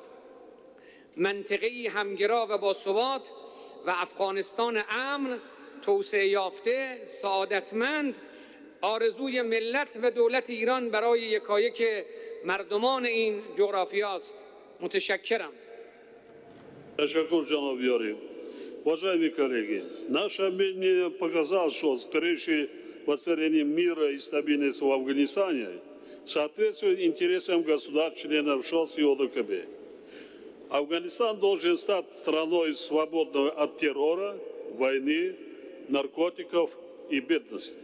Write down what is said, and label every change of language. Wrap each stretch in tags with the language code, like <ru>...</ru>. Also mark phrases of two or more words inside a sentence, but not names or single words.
<fa>منطقه‌ای همگرا و باثبات و افغانستان امن، توسعه یافته، سعادتمند آرزوی ملت و دولت ایران برای یکایک مردمان این جغرافیا است. متشکرم.</fa> <tg>Ташакур, Джаноб Юрий.</tg> <ru>Уважаемые коллеги, наше объединение показало, что скорейшее воцарение мира и стабильности в Афганистане соответствует интересам государств-членов ШОС и ОДКБ. Афганистан должен стать страной, свободной от террора, войны, наркотиков и бедности.</ru>